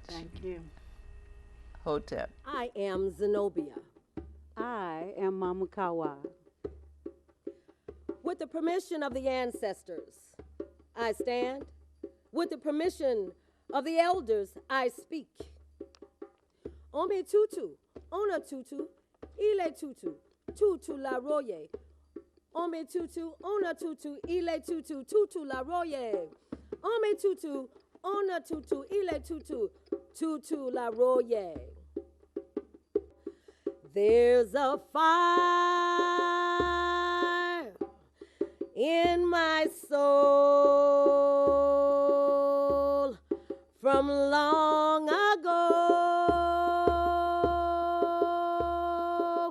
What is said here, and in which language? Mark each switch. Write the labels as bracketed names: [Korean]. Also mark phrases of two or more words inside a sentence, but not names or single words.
[English] Thank you. Hotep. I am Zenobia. I am Mama Chawah. With the permission of the ancestors, I stand. With the permission of the elders, I speak. [Yoruba] Ome tutu, ona tutu, ile tutu, tutu la roye. Ome tutu, ona tutu, ile tutu, tutu la roye. Ome tutu, ona tutu, ile tutu, tutu la roye. [English] There's a fire in my soul from long ago.